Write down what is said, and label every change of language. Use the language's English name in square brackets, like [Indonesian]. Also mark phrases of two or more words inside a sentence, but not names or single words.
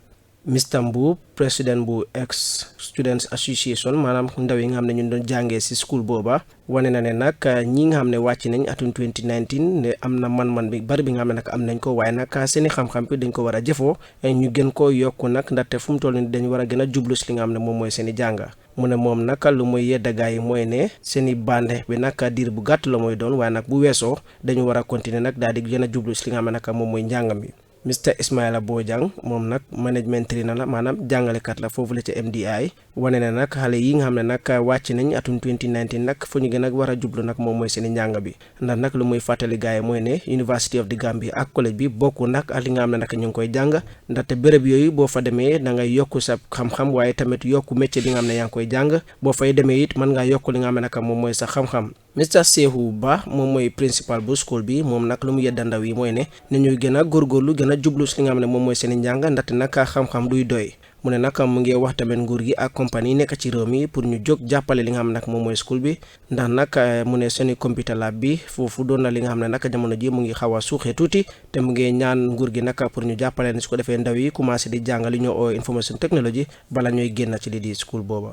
[Wolof] Mr Mbu président bu [English] ex Students Association [Wolof] maanaam ndaw yi nga xam ne ñu doon jàngee ci school booba wane na ne nag ñi nga xam ne wàcc nañ atum 2019 ne am na man-man bi bari bi nga xam ne nag am nañ ko waaye nag seeni xam-xam bi dañ ko war a jëfoo ñu gën ko yokku nag ndaxte fu mu toll nii dañ war a gën a jublu ci li nga xam ne moom mooy seeni jànga mu ne moom nag lu muy yedda gaa yi mooy ne seeni bànde bi nag diir bu gàtt la mooy doon waaye nag bu weesoo dañu war a continuer nag daal di gën a jublu ci li nga xam ne nag moom mooy njàngam bi. Mr Ismaila Bojang moom nag [English] management trainer [Wolof] la maanaam jàngalekat la foofu la ca MDI wane na nag xale yi nga xam ne nag wàcc nañ atum 2019 nag fu ñu gën a war a jublu nag moom mooy seeni njàng bi ndax nag lu muy fàttali gars yi mooy ne University of the Gambia ak collège bi bokku nag ak li nga xam ne nag ñu ngi koy jàng ndaxte béréb yooyu boo fa demee da ngay yokku sa xam-xam waaye tamit yokku métier bi nga xam ne yaa ngi koy jàng boo fay demee it mën ngaa yokku li nga xam ne nag moom mooy sa xam-xam. Mr Sehu Ba moom mooy principal bu school bi moom nag lu mu yedda ndaw yi mooy ne ñuy gën a góorgóorlu gën a jublu si li nga xam ne moom mooy seeni njàng ndaxte nag xam-xam duy doy mu ne nag mu ngi wax tamit nguur gi ak compagnie yi nekk ci réew mi pour ñu jóg jàppale li nga xam ne nag moom mooy school bi ndax nag mu ne seeni [English] computer lab [Wolof] bi foofu doon na li nga xam ne nag jamono ji mu ngi xaw a suuxee tuuti te mu ngi ñaan nguur gi nag pour ñu jàppale ne su ko defee ndaw yi commencé di jàng li ñoo oo [English] information technology [Wolof] bala ñooy génn ci li di school booba.